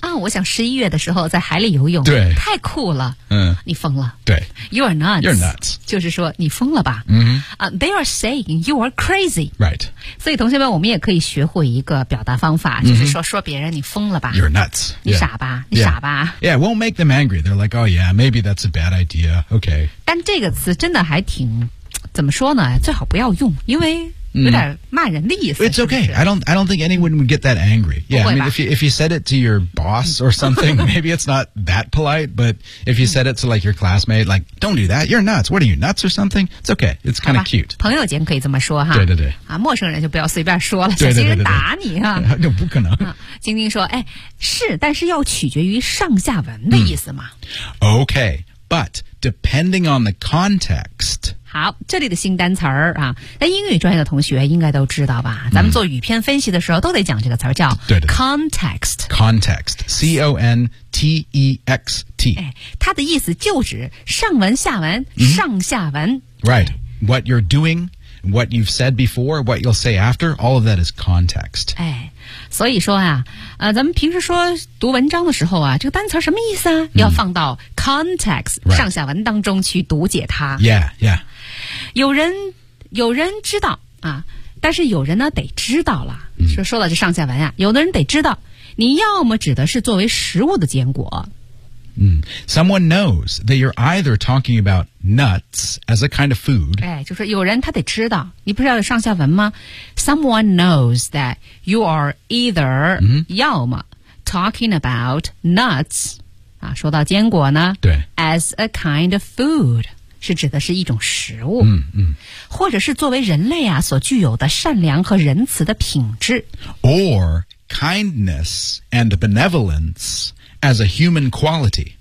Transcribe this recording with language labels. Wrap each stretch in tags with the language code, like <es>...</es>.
<zh>啊，我想十一月的时候在海里游泳。对，太酷了。嗯，你疯了。对</zh> <en>，you are nuts. You're nuts.</en> <zh>就是说你疯了吧？嗯、mm-hmm.</zh> <en>，they are saying you are crazy. Right.</en> <zh>所以同学们，我们也可以学会一个表达方法，就是说、mm-hmm. 说别人你疯了吧</zh> <en>？You're nuts.</en> <zh>你傻吧？</zh> <en>Yeah.</en> <zh>你傻吧</zh> <en>？Yeah, it won't make them angry. They're like, oh yeah, maybe that's a bad idea. Okay.</en> <zh>但这个词真的还挺。怎么说呢最好不要用因为有点骂人的意思、</zh> <en>It's okay.</en> <zh>是不是</zh> <en>I don't think anyone would get that angry. Yeah, I mean, if you said it to your boss or something, maybe it's not that polite, but if you said it to like your classmate, like, don't do that, you're nuts. What are you, nuts or something? It's okay. It's kind of cute.</en> <zh>朋友间可以这么说哈。对对对。啊，陌生人就不要随便说了，小心人打你啊。那不可能。晶晶说，哎，是，但是要取决于上下文的意思嘛。</zh> <en>Okay, but depending on the context...</en> <zh>好这里的新单词儿啊那英语专业的同学应该都知道吧咱们做语篇分析的时候都得讲这个词儿叫 context。</zh> <en>context, C-O-N-T-E-X-T、哎。</en> <zh>它的意思就指上文下文、 mm-hmm. 上下文。</zh> <en>Right, what you're doing, what you've said before, what you'll say after, all of that is context.</en> <zh>哎所以说啊咱们平时说读文章的时候啊这个单词什么意思啊、 mm-hmm. 要放到 context,、</zh> <en>right.</en> <zh>上下文当中去读解它。</zh> <en>Yeah, yeah.</en> <zh>有人知道啊但是有人呢得知道了、嗯、说到这上下文啊有的人得知道你要么指的是作为食物的坚果。</zh> <en>嗯 ,someone knows that you're either talking about nuts as a kind of food.</en> <zh>哎就是有人他得知道你不是要有上下文吗 ?</zh> <en>someone knows that you are either,、嗯、</en> <zh>要么</zh> <en>talking about nuts,</en> <zh>啊说到坚果呢对</zh> <en>,as a kind of food.</en> <zh>是指的是一种食物、嗯嗯、或者是作为人类啊所具有的善良和仁慈的品质</zh> <en>or kindness and benevolence as a human quality、</en>